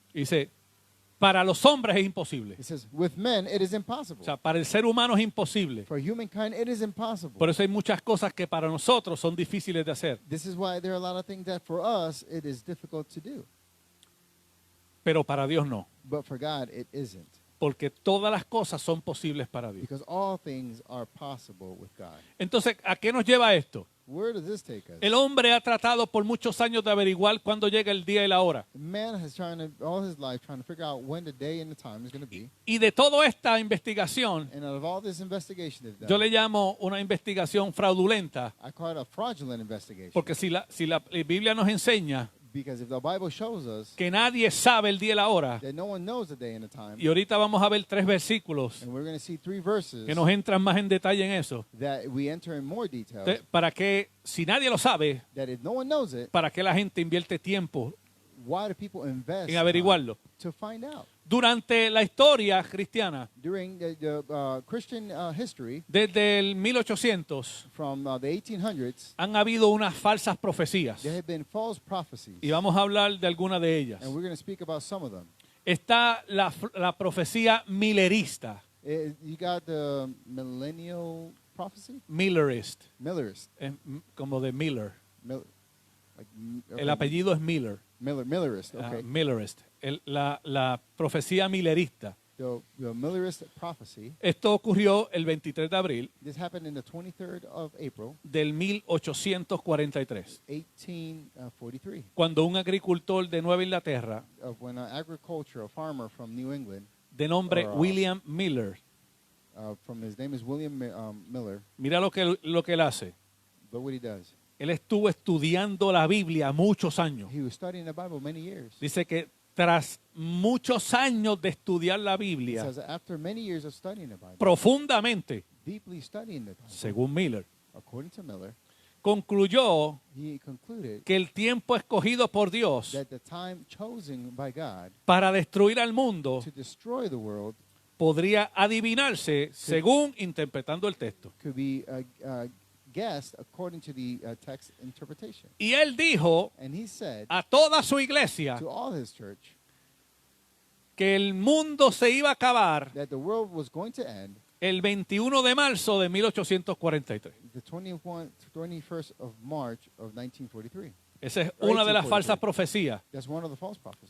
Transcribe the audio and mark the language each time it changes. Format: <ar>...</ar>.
<es>Dice, para los hombres es imposible.</es> <en>He says, with men it is</en> <es>O</es> <en>impossible.</en> <es>sea, para el ser humano es imposible.</es> <en>For humankind it is impossible.</en> <es>Por eso hay muchas cosas que para nosotros son difíciles de hacer.</es> <en>This is why there are a lot of things that for us it is difficult to do.</en> <es>Pero para Dios no.</es> <en>But for God it isn't.</en> <es>Porque todas las cosas son posibles para Dios.</es> <en>Because all things are possible with God.</en> <es>Entonces, ¿a qué nos lleva esto?</es> <en>Where does this take us?</en> <es>El hombre ha tratado por muchos años de averiguar cuándo llega el día y la hora.</es> <en>Man has all his life trying to figure out when the day and the time is going to be.</en> <es>Y de toda esta investigación,</es> <en>And out of all this investigation they've</en> <es>yo</es> <en>done,</en> <es>le llamo una investigación fraudulenta,</es> <en>I call it a fraudulent investigation.</en> <es>porque si la Biblia nos enseña</es> <en>Because if the Bible shows us</en> <es>que nadie sabe el día y la hora,</es> <en>that no one knows the day and the time,</en> <es>y ahorita vamos a ver 3 versículos</es> <en>and we're going to see 3 verses</en> <es>que nos entran más en detalle en eso,</es> <en>that we enter in more details,</en> <es>para que, si nadie lo sabe,</es> <en>that if no one knows it,</en> <es>para que la gente invierte tiempo</es> <en>why do people invest</en> <es>en averiguarlo.</es> <en>to find out?</en> <es>Durante la historia cristiana,</es> <en>During the Christian history,</en> <es>desde el 1800,</es> <en>from the 1800s,</en> <es>han habido unas falsas profecías.</es> <en>there have been false prophecies.</en> <es>Y vamos a hablar de algunas de ellas.</es> <en>And we're going to speak about some of them.</en> <es>Está la profecía millerista.</es> <en>You got the millennial prophecy? Millerist. Millerist.</en> <es>Como de Miller.</es> <en>Okay.</en> <es>El apellido es Miller.</es> <en>Millerist, okay. Millerist.</en> <es>La profecía millerista.</es> <en>The Millerist prophecy.</en> <es>Esto ocurrió el 23 de abril</es> <en>This happened in the 23rd of April,</en> <es>del 1843,</es> <en>1843,</en> <es>cuando un agricultor de Nueva Inglaterra</es> <en>of when a farmer from New England,</en> <es>de nombre</es> <en>Or, William Miller, from his name is William Miller,</en> <es>mira lo que él hace.</es> <en>look what he does.</en> <es>Él estuvo estudiando la Biblia muchos años.</es> <en>He was studying the Bible many years.</en> <es>Dice que tras muchos años de estudiar la</es> <en>It</en> <es>Biblia</es> <en>says after many years of studying the Bible,</en> <es>profundamente,</es> <en>deeply studying the Bible,</en> <es>según Miller,</es> <en>according to Miller,</en> <es>concluyó</es> <en>he concluded</en> <es>que el tiempo escogido por Dios</es> <en>that the time chosen by God</en> <es>para destruir al mundo</es> <en>to destroy the world</en> <es>podría adivinarse según interpretando el texto.</es> <en>could be guessed according to the text interpretation.</en> <es>Y él dijo</es> <en>And he said</en> <es>a toda su iglesia</es> <en>to all his church</en> <es>que el mundo se iba a acabar</es> <en>that the world was going to end</en> <es>el 21 de marzo de 1843.</es> <en>the 21st of March of 1943.</en> <es>Esa es una de las</es> <en>1843.</en> <es>falsas profecías,</es> <en>That's one of the false prophecies.</en>